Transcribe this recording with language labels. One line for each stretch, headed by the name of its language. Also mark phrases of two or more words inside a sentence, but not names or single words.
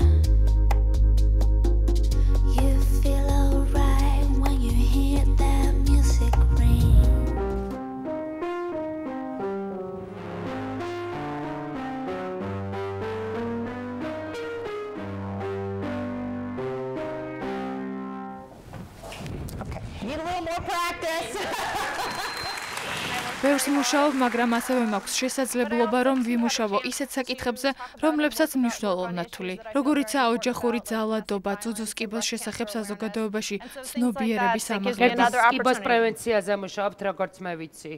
English: You feel alright when you hear that music ring. Need a little more practice.
Georgian: ბევრს მუშაობ, მაგრამ ასევე მაქვს შესაძლებლობა, რომ ვიმუშავო ისეთ საკითხებზე, რომლებსაც მნიშვნელოვნად ნათული, როგორიცაა ოჯახური ძალადობა, ძუძუსკიბოს შესახებ საზოგადოებაში ცნობიერების ამაღლება. ძუძუსკიბოს პრევენციაზე მუშაობთ, როგორც მე ვიცი.